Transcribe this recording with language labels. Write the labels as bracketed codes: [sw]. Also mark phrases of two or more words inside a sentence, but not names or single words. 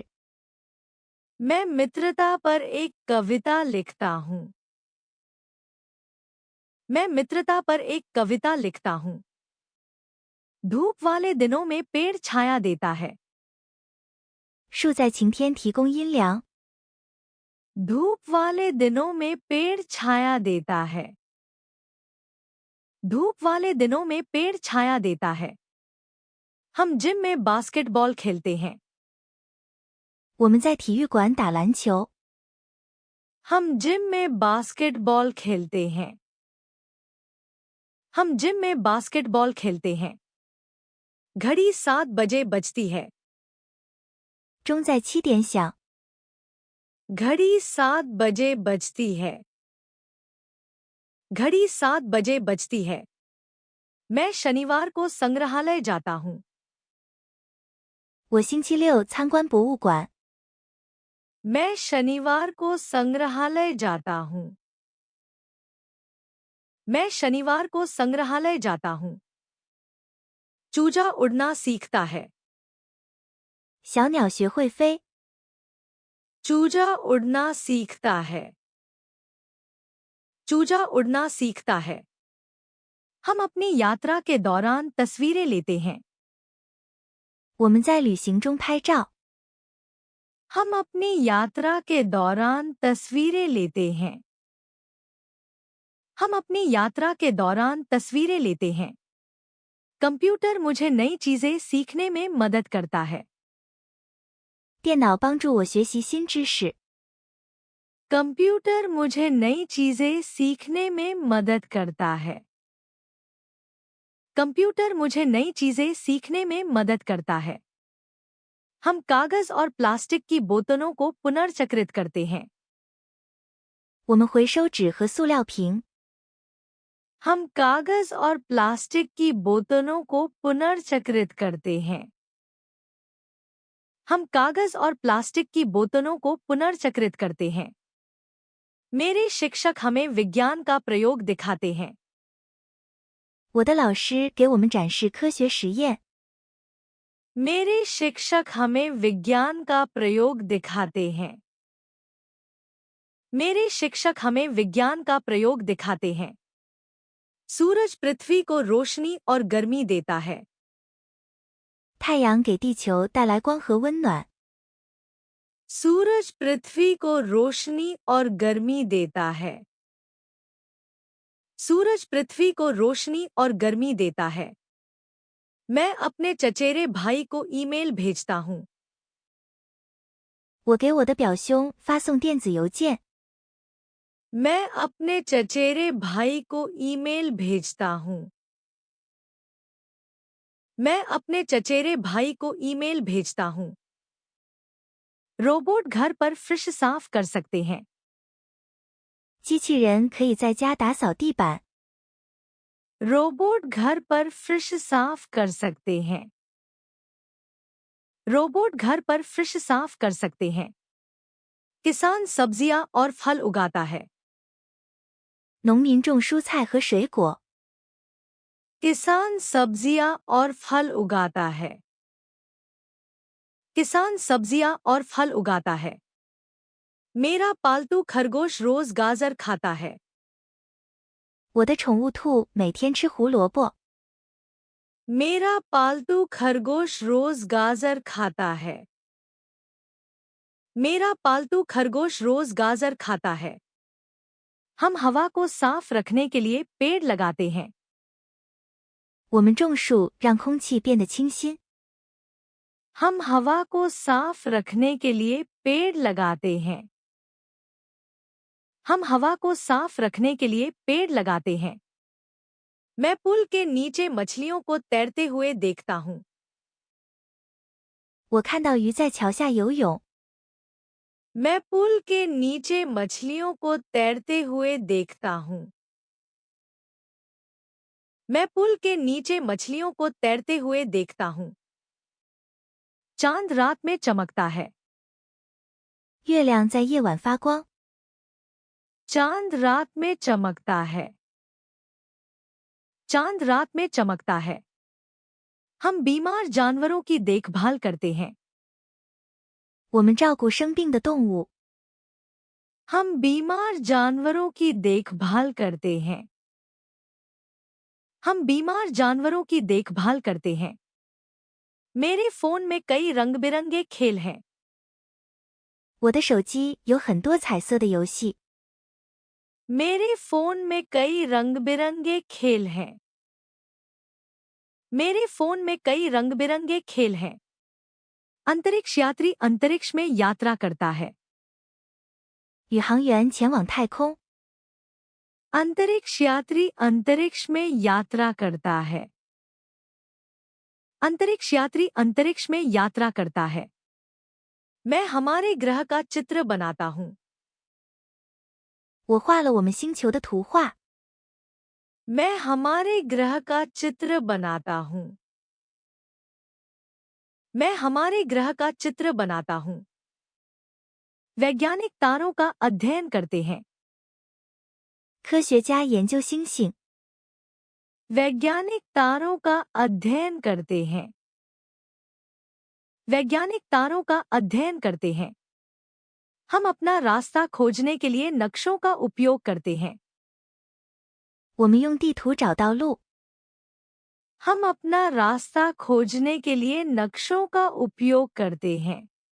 [hi] मैं मित्रता पर एक कविता लिखता हूँ। मैं मित्रता पर एक कविता लिखता हूँ। धूप वाले दिनों में पेड़ छाया देता है। [zh] 树在晴天提供阴凉。 [hi] धूप वाले दिनों में पेड़ छाया देता है। धूप वाले दिनों में पेड़ छाया देता है। हम जिम में बास्केटबॉल खेलते हैं। [zh] 我们在体育馆打篮球。 [hi] हम जिम में बास्केटबॉल खेलते हैं। हम जिम में बास्केटबॉल खेलते हैं। घड़ी 7 बजे बजती है। [zh] 钟在7点响。 [hi] घड़ी 7 बजे बजती है। घड़ी 7 बजे बजती है। मैं शनिवार को संग्रहालय जाता हूँ। [zh] 我星期六参观博物馆。 [hi] मैं शनिवार को संग्रहालय जाता हूँ। मैं शनिवार को संग्रहालय जाता हूँ। चूजा उड़ना सीखता है। [zh] 小鸟学会飞。 [hi] चूजा उड़ना सीखता है। चूजा उड़ना सीखता है। हम अपनी यात्रा के दौरान तस्वीरें लेते हैं। [zh] 我们在旅行中拍照。 [hi] हम अपनी यात्रा के दौरान तस्वीरें लेते हैं। हम अपनी यात्रा के दौरान तस्वीरें लेते हैं। कंप्यूटर मुझे नई चीजें सीखने में मदद करता है। [zh] 电脑帮助我学习新知识。 [hi] कंप्यूटर मुझे नई चीजें सीखने में मदद करता है। कंप्यूटर मुझे नई चीजें सीखने में मदद करता है। हम कागज और प्लास्टिक की बोतलों को पुनर्चक्रित करते हैं। [zh] 我们回收纸和塑料瓶。 [hi] हम कागज और प्लास्टिक की बोतलों को पुनर्चक्रित करते हैं। हम कागज और प्लास्टिक की बोतलों को पुनर्चक्रित करते हैं। मेरे शिक्षक हमें विज्ञान का प्रयोग दिखाते हैं। [zh] 我的老师给我们展示科学实验。 [hi] मेरे शिक्षक हमें विज्ञान का प्रयोग दिखाते हैं। मेरे शिक्षक हमें विज्ञान का प्रयोग दिखाते हैं। सूरज पृथ्वी को रोशनी और गर्मी देता है। [zh] 太阳给地球带来光和温暖。 [hi] सूरज पृथ्वी को रोशनी और गर्मी देता है। सूरज पृथ्वी को रोशनी और गर्मी देता है। मैं अपने चचेरे भाई को ईमेल भेजता हूँ। [zh] 我给我的表兄发送电子邮件。 [hi] मैं अपने चचेरे भाई को ईमेल भेजता हूँ। मैं अपने चचेरे भाई को ईमेल भेजता हूँ। रोबोट घर पर फ्रिज साफ कर सकते हैं। [zh] 机器人可以在家打扫地板。 [hi] रोबोट घर पर फ्रिज साफ कर सकते हैं। रोबोट घर पर फ्रिज साफ कर सकते हैं। किसान सब्जियां और फल उगाता है। [zh] 农民种蔬菜和水果。 [hi] किसान सब्जियां और फल उगाता है। किसान सब्जियां और फल उगाता है। मेरा पालतू खरगोश रोज गाजर खाता है। [zh] 我的宠物兔每天吃胡萝卜。 [hi] मेरा पालतू खरगोश रोज गाजर खाता है। मेरा पालतू खरगोश रोज गाजर खाता है। हम हवा को साफ रखने के लिए पेड़ लगाते हैं। [zh] 我们种树让空气变得清新。 [hi] हम हवा को साफ रखने के लिए पेड़ लगाते हैं। हम हवा को साफ रखने के लिए पेड़ लगाते हैं। मैं पुल के नीचे मछलियों को तैरते हुए देखता हूँ। [zh] 我看到鱼在桥下游泳。 [hi] मैं पुल के नीचे मछलियों को तैरते हुए देखता हूँ। मैं पुल के नीचे मछलियों को तैरते हुए देखता हूँ। चांद रात में चमकता है। [zh] 月亮在夜晚发光。 [hi] चांद रात में चमकता है। चांद रात में चमकता है। हम बीमार जानवरों की देखभाल करते हैं। [zh] 我们照顾生病的动物。 [hi] हम बीमार जानवरों की देखभाल करते हैं। हम बीमार जानवरों की देखभाल करते हैं। मेरे फोन में कई रंग-बिरंगे खेल हैं। [zh] 我的手机有很多彩色的游戏。 [hi] मेरे फोन में कई रंग-बिरंगे खेल हैं। मेरे फोन में कई रंग-बिरंगे खेल हैं। अंतरिक्ष यात्री अंतरिक्ष में यात्रा करता है। [zh] 宇航员前往太空。 [hi] अंतरिक्ष यात्री अंतरिक्ष में यात्रा करता है। अंतरिक्ष यात्री अंतरिक्ष में यात्रा करता है। मैं हमारे ग्रह का चित्र बनाता हूँ। [zh] 我画了我们星球的图画。 [hi] मैं हमारे ग्रह का चित्र बनाता हूँ। मैं हमारे ग्रह का चित्र बनाता हूँ। वैज्ञानिक तारों का अध्ययन करते हैं। [zh] 科学家研究星星。 [hi] वैज्ञानिक तारों का अध्ययन करते हैं। वैज्ञानिक तारों का अध्ययन करते हैं। हम अपना रास्ता खोजने के लिए नक्शों का उपयोग करते हैं। [zh] 我们用地图找到路。 [hi] हम अपना रास्ता खोजने के लिए नक्शों का उपयोग करते हैं।